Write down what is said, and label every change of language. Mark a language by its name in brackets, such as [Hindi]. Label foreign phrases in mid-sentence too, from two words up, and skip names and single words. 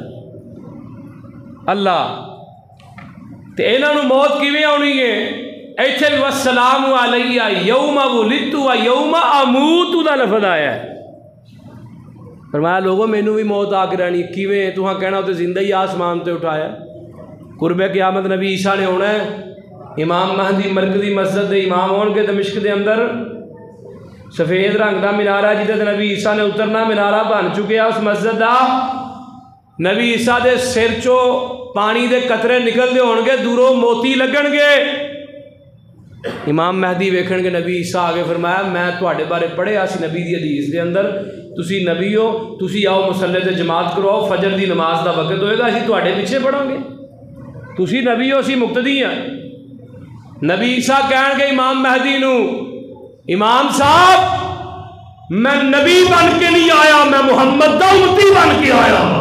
[Punjabi] اللہ تے انہوں نے موت کیویں آنی ہے ایتھے بھی [Arabic] والسلام علیہ یوم ولدت و یوم اموت [Punjabi] دا لفظ آیا ہے۔ فرمایا لوگوں مینوں بھی موت آ کے رہنی، کیویں تہاں کہنا تے زندہ ہی آسمان تے اٹھایا۔ قرب قیامت نبی عیسیٰ نے ہونا ہے، امام مہدی مرکزی مسجد دے امام ہون کے دمشق دے اندر سفید رنگ دا منارہ جدے تے نبی عیسیٰ نے اترنا، منارہ بن چکیا اس مسجد دا۔ نبی عیسیٰ دے سر چو پانی دے قطرے نکل دے ہون گے، دوروں موتی لگن گے۔ امام مہدی ویکھن گے نبی عیسیٰ آگے فرمایا میں تواڈے بارے پڑھیا سی نبی دی حدیث دے اندر، تسی نبی ہو، تسی آؤ مصلی تے جماعت کرو، فجر دی نماز دا وقت ہوئے گا، اسی تواڈے پیچھے پڑھاں گے، تسی نبی ہو اسی مقتدی ہیں۔ نبی عیسیٰ کہن گے امام مہدی نو، امام صاحب میں نبی بن کے نہیں آیا، میں محمد دا امتی بن کے آیا۔